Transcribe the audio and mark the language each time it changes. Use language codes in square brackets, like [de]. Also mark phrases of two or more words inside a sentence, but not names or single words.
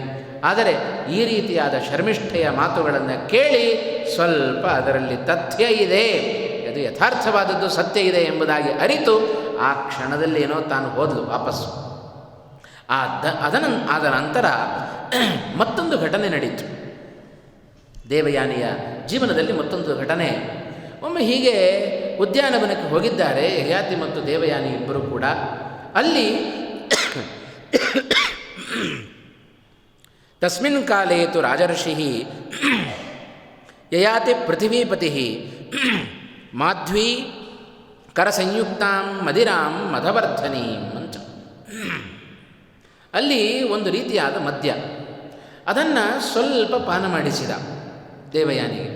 [kn] ಆದರೆ ಈ ರೀತಿಯಾದ ಶರ್ಮಿಷ್ಠೆಯ ಮಾತುಗಳನ್ನು ಕೇಳಿ ಸ್ವಲ್ಪ ಅದರಲ್ಲಿ ತಥ್ಯ ಇದೆ, ಅದು ಯಥಾರ್ಥವಾದದ್ದು ಸತ್ಯ ಇದೆ ಎಂಬುದಾಗಿ ಅರಿತು ಆ ಕ್ಷಣದಲ್ಲಿ ಏನೋ ತಾನು ಹೋದಳು ವಾಪಸ್ಸು. ಆದ ನಂತರ ಮತ್ತೊಂದು ಘಟನೆ ನಡೀತು ದೇವಯಾನಿಯ ಜೀವನದಲ್ಲಿ. ಮತ್ತೊಂದು ಘಟನೆ, ಒಮ್ಮೆ ಹೀಗೆ ಉದ್ಯಾನವನಕ್ಕೆ ಹೋಗಿದ್ದಾರೆ ಯಯಾತಿ ಮತ್ತು ದೇವಯಾನಿ ಇಬ್ಬರು ಕೂಡ. [sa] ಅಲ್ಲಿ ತಸ್ಮಿನ್ ಕಾಲೇ ತು ರಾಜರ್ಷಿ ಯಯಾತಿ ಪೃಥಿವೀಪತಿ ಮಾಧ್ವಿ ಕರಸಂಯುಕ್ತಾಂ ಮದಿರಾಂ ಮಧವರ್ಧನೀಂ ಅಂತ. [kn] ಅಲ್ಲಿ ಒಂದು ರೀತಿಯಾದ ಮದ್ಯ, ಅದನ್ನು ಸ್ವಲ್ಪ ಪಾನ ಮಾಡಿಸಿದ ದೇವಯಾನಿಗೆ.